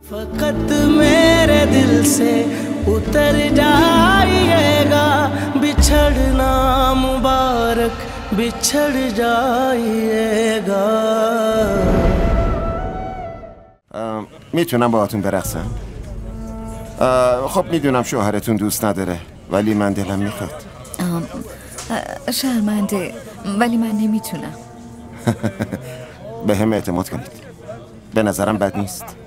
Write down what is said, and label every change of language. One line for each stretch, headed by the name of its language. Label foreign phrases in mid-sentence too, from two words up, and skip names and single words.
Hindi: फकत मेरे दिल से उतर जाइएगा बिछड़ना मुबारक बिछड़ जाइएगा.
Persian: میتونم باهاتون برقصم؟ خب میدونم شوهرتون دوست نداره ولی من دلم میخواد. شرمنده ولی من نمیتونم. به هم اعتماد کنید، به نظرم بد نیست.